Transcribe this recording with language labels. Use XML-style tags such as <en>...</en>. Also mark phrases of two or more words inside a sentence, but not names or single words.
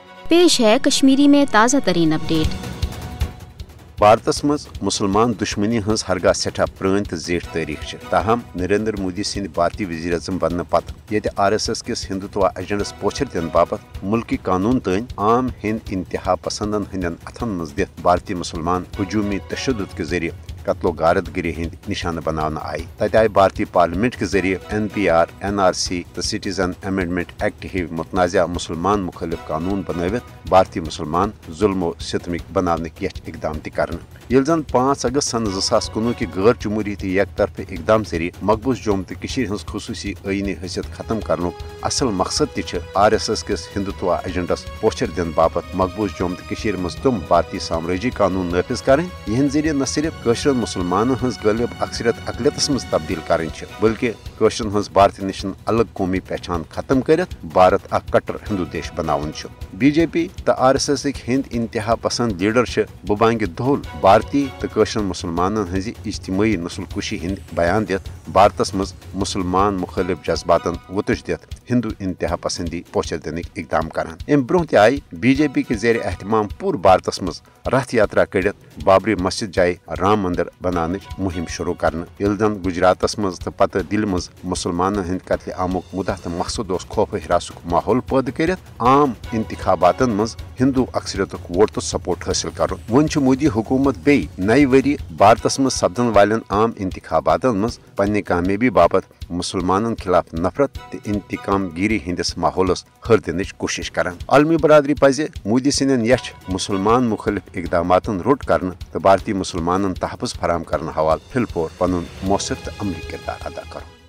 <ur>پیش ہے کشمیری میں تازہ ترین اپڈیٹ.</ur> <ks>भारतस मज मुसलमान दुश्मनी हज हरगा सठा पुरान तो जेठ तारीख ताहम नरेंद्र मोदी सिंध भारतीय वजीर अजम बनने पत ये RSS किस हिंदुत्व एजेंडस पोचर दिन बाबत मुल्की कानून तन आम हिंद इंतहा पसंदन हंदन अथन मज दित भारतीय मुसलमान हजूमी तशद्दुद</ks> <ur>کے ذریعے</ur> <ks>कत्लो गारतगिरी हंद निशान बनाना आई तत आय भारतीय पार्लियामेंट</ks> <ur>کے ذریعے</ur> <ks>NPR, NRC तो सिटीजन अमेंडमेंट एक्ट ही मुतनाज़ा मुसलमान मुखालिफ कानून बनवित भारतीय मुसलमान जुल्मो सितमिक बनाने इकदाम तक ये जन 5 अगस्त सन 2019 की गैर जमहूरी तो एक तरफ इकदाम जरिए मकबूज जोम तो हज खसूसी आईनी हैसियत खत्म करने असल मकसद RSS किस हिंदुत्व एजेंडस पोचर दिन बाबत मकबूज जोम तो मज तुम भारतीय साम्राज्य कानून नाफिज करें यह जरिए न सिर्फ कशर मुसलमानों हज गलिब अक्सरियत अकलियतस मज तब्दील करें बल्कि कशर हज भारत निश अलग कौमी पहचान खत्म कर भारत अ कट्टर हिंदू देश बनावन BJP तो RSS हिंद इंतहा पसंद लीडर बुबांग दोल भारतीय तो कशर मुसलमान हज इज्तिमाई नस्ल कुशी हिंद बयान दित भारतस मज मुसलमान मुखालिफ जज्बातन वुतुश दित हिंदू इंतहा पसंदी पोचर दिन इकदाम करान अम ब्रोह त आई BJP</ks> <ur>کے زیر اہتمام</ur> <ks>पूर भारतस मज रथ यात्रा कड़ित बाबरी मस्जिद जाए राम मंदिर बनाने मुहिम शुरू करने ये जन गुजरातस मज तो पत दिल मज मुसलमान हंद कत्ल आमुक मुद्दा तो मकसद खौफ हिरासुक माहौल पैदा कर आम इंतखाबातन मज हिंदू अक्सरियत वोट तो सपोर्ट हासिल कर वन मोदी हुकूमत बे नई वरी भारतस मज सपदन वालन आम इंतखाबातन मज पन्ने कामयाबी बाबत मुसलमानन खिलाफ नफरत तो इंतकाम गिरी हंदिस माहौलस हर दिन कोशिश करान आलमी बरादरी पज मोदी सिंदन यश मुसलमान मुखालिफ इकदामातन रोट करने तो भारतीय मुसलमानन तहफ़्फ़ुज़ फराम करने हवाल फिलपोर पनुन मौसर तो अमली किरदार अदा कर।</ks>